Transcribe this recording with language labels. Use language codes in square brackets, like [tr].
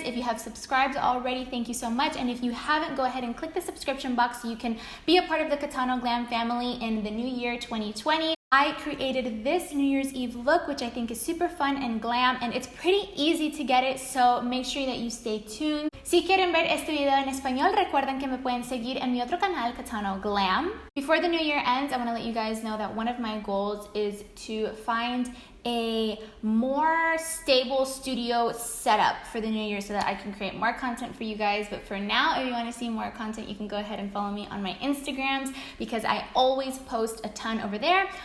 [en] If you have subscribed already, thank you so much. And if you haven't, go ahead and click the subscription box so you can be a part of the CATANO GLAM family in the new year 2020. I created this New Year's Eve look, which I think is super fun and glam, and it's pretty easy to get it, so make sure that you stay tuned. [es] Si quieren ver este video en español, recuerden que me pueden seguir en mi otro canal, CATANO GLAM. [en] Before the new year ends, I want to let you guys know that one of my goals is to find a more stable studio setup for the new year so that I can create more content for you guys. But for now, if you want to see more content, you can go ahead and follow me on my Instagrams because I always post a ton over there.